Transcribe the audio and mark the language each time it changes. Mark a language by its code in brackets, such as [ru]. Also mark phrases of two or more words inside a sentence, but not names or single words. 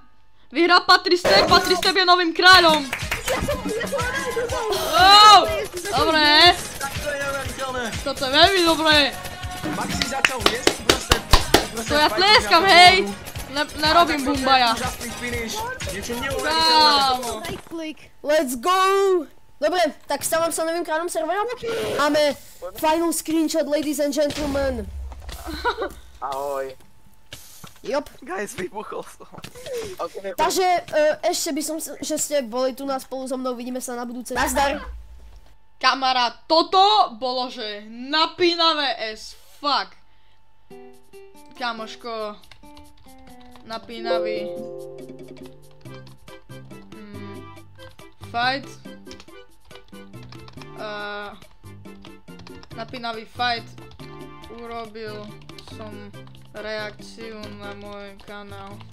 [sk] Vyhral Patricep, Patricep je novým kráľom. Oh, dobre. Tak to je neuveriteľné. Toto je veľmi dobré. Maxi začal jesť proste. To ja tlieskam, hej! Nerobím bumbaja. Úžasný finish. Niečo neuveriteľné. Kámo. [en] Right click. Let's go! [sk] Dobre, tak stávam sa novým kráľom servera. Máme [en] final screenshot, ladies and gentlemen. [sk] Ahoj. Jop. Guys, vybuchol som. Takže ešte by som, že ste boli tu nás spolu so mnou, vidíme sa na budúce. Nazdar. Kamarát, toto bolo, že napínavé [en] as fuck. [sk] Kamoško. Napínavý. Fight. Napínavý fight. Urobil som reakciu na môj kanál.